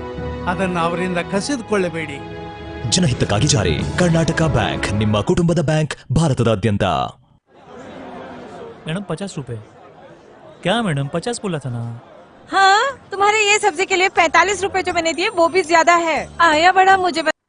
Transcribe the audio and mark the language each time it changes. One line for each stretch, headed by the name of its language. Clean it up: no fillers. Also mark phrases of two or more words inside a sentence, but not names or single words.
Kannada: ಅದನ್ನು ಅವರಿಂದ ಕಸಿದುಕೊಳ್ಳಬೇಡಿ. ಜನಹಿತಕ್ಕಾಗಿ ಜಾರಿ. ಕರ್ನಾಟಕ ಬ್ಯಾಂಕ್, ನಿಮ್ಮ ಕುಟುಂಬದ ಬ್ಯಾಂಕ್, ಭಾರತದಾದ್ಯಂತ.
Hindi: मैडम 50 रुपए. क्या मैडम 50 बोला था ना. हाँ, तुम्हारे ये सब्जी के लिए 45 रुपए जो मैंने दिए वो भी ज्यादा है. आया बड़ा मुझे